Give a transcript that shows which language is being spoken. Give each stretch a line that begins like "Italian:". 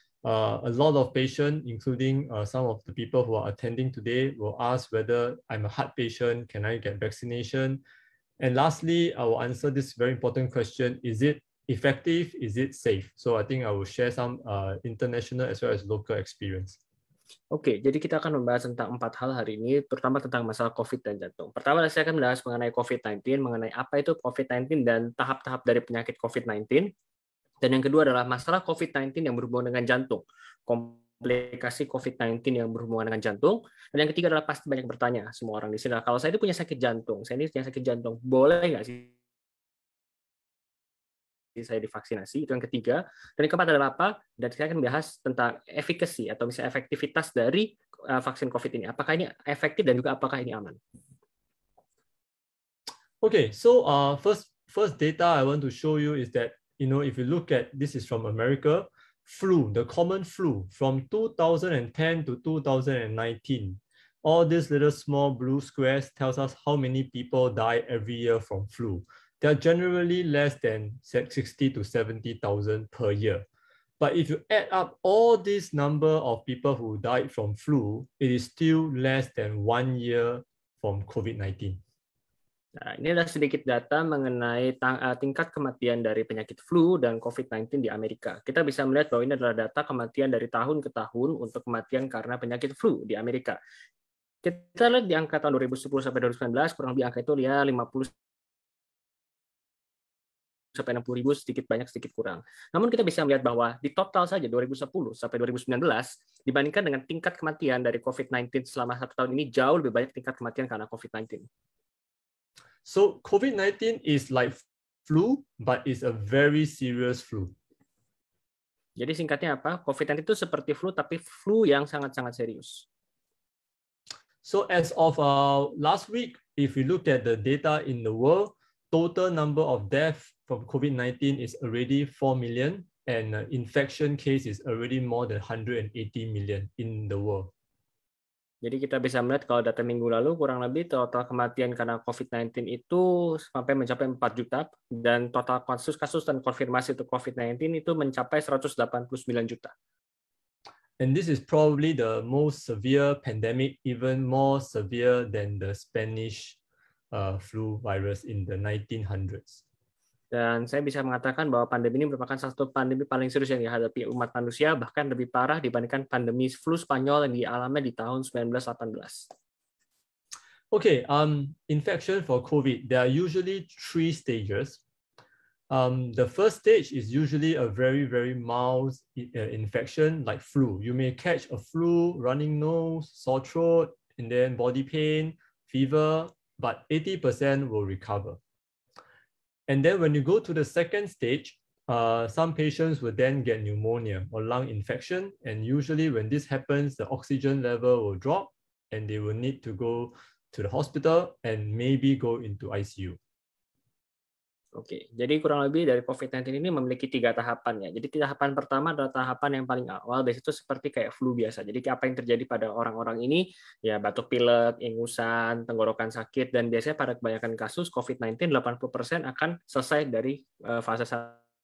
English: A lot of patients, including some of the people who are attending today, will ask whether I'm a heart patient, can I get vaccination? And lastly, I will answer this very important question, is it effective, is it safe? So I think I will share some international as well as local experience.
Indonesian: Oke, jadi kita akan membahas tentang 4 hal hari ini, terutama tentang masalah COVID dan jantung. Pertama, saya akan membahas mengenai COVID-19, mengenai apa itu COVID-19 dan tahap-tahap dari penyakit COVID-19. Dan yang kedua adalah masalah COVID-19 yang berhubungan dengan jantung, komplikasi COVID-19 yang berhubungan dengan jantung. Dan yang ketiga adalah pasti banyak bertanya semua orang di sini, kalau saya ini punya sakit jantung, boleh nggak sih saya divaksinasi? Itu yang ketiga. Dan yang keempat adalah apa? Dan saya akan bahas tentang efficacy atau misalnya efektivitas dari vaksin COVID ini. Apakah ini efektif dan juga apakah ini aman?
English: Okay, so first data I want to show you is that, you know, if you look at, this is from America, flu, the common flu from 2010 to 2019. All these little small blue squares tells us how many people die every year from flu. They are generally less than 60 to 70,000 per year. But if you add up all this number of people who died from flu, it is still less than 1 year from COVID-19.
Indonesian: Nah, ini adalah sedikit data mengenai tingkat kematian dari penyakit flu dan COVID-19 di Amerika. Kita bisa melihat bahwa ini adalah data kematian dari tahun ke tahun untuk kematian karena penyakit flu di Amerika. Kita lihat di angka tahun 2010 sampai 2019, kurang lebih angka itu ya 50 sampai 60.000, sedikit banyak, sedikit kurang. Namun kita bisa melihat bahwa di total saja 2010 sampai 2019, dibandingkan dengan tingkat kematian dari COVID-19 selama 1 tahun ini, jauh lebih banyak tingkat kematian karena COVID-19.
English: So COVID-19 is like flu, but it's a very serious flu.
Indonesian: Jadi singkatnya apa? COVID-19 itu seperti flu, tapi flu yang sangat-sangat serius.
English: So as of last week, if we look at the data in the world, total number of deaths from COVID-19 is already 4 million, and infection case is already more than 180 million in the world.
Indonesian: Jadi kita bisa melihat kalau data minggu lalu kurang lebih total kematian karena COVID-19 itu sampai mencapai 4 juta, dan total kasus-kasus dan konfirmasi untuk COVID-19 itu mencapai 189 juta.
English: And this is probably the most severe pandemic, even more severe than the Spanish flu virus in the 1900s.
Indonesian: Dan saya bisa mengatakan bahwa pandemi ini merupakan salah satu pandemi paling serius yang dihadapi umat manusia, bahkan lebih parah dibandingkan pandemi flu Spanyol yang dialami di tahun 1918.
English: Okay, infection for COVID, there are usually 3 stages. The first stage is usually a very, very mild infection like flu. You may catch a flu, running nose, sore throat, and then body pain, fever, but 80% will recover. And then when you go to the second stage, some patients will then get pneumonia or lung infection. And usually when this happens, the oxygen level will drop and they will need to go to the hospital and maybe go into ICU.
Indonesian: Oke, jadi kurang lebih dari COVID-19 ini memiliki 3 tahapan ya. Jadi tahapan pertama adalah tahapan yang paling awal, biasanya itu seperti kayak flu biasa. Jadi apa yang terjadi pada orang-orang ini, ya batuk pilek, ingusan, tenggorokan sakit, dan biasanya pada kebanyakan kasus COVID-19 80% akan selesai dari fase 1.